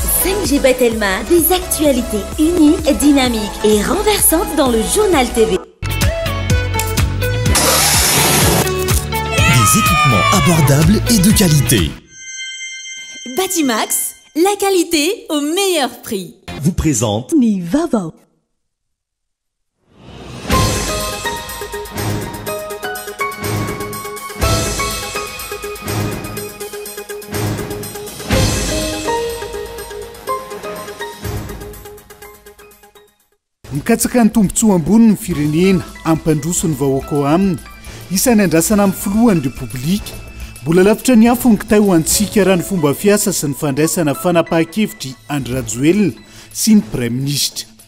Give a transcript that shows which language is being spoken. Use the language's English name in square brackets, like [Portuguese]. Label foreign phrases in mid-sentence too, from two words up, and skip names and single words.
[French] Angie Bettelma, des actualités uniques, dynamiques et renversantes dans le journal TV. Des équipements abordables et de qualité. Batimax, la qualité au meilleur prix. Vous présente [Malagasy] Ni Vava. Mikatsaka ny tombontsoa ambony ny firenena ampandroso ny vahoaka ao aminy isany andrasana amin'ny filohan'ny repoblika mbola lavitra ny afo ny kitay ho antsika raha ny fomba fiasa sy ny fandraisana fanapahan-kevitry Andry Rajoelina sy ny [French] Prime Ministre.